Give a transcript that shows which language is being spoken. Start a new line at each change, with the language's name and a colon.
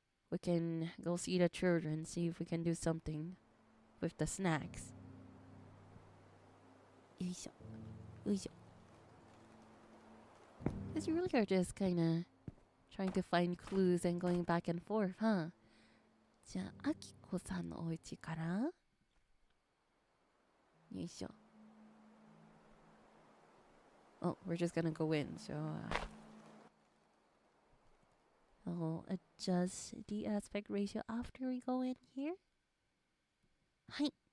English: We can go see the children, see if we can do something with the snacks. よいしょ。よいしょ。 Because you really are just kind of trying to find clues and going back and forth, huh?
Japanese: じゃあ、あきこさんのお家から。よいしょ。
English: Oh, we're just gonna go in, so I'll adjust the aspect ratio after we go in here. Hi.